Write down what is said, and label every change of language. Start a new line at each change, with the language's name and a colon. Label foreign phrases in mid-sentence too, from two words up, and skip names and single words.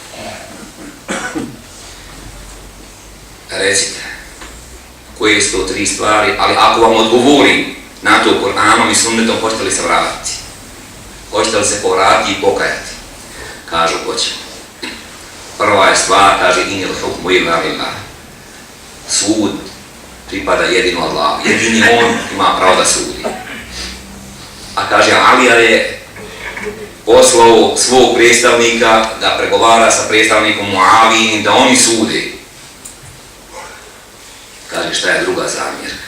Bosnian: Recite, koje su to 3 stvari, ali ako vam odgovorim na to Kur'anom i sunnetom, hoćete li se vratiti? Hoćete li se povratiti i pokajati? Kažu, hoćemo. Prva je stvar, kaže,
Arabic: إن الحكم إلا لله.
Bosnian: Sud pripada jedino Allahu. Jedini on ima pravo da sudi. kaže Alija je poslao svog predstavnika da pregovara sa predstavnikom Muavijin, da oni sude. Kaže, šta je druga zamjerka?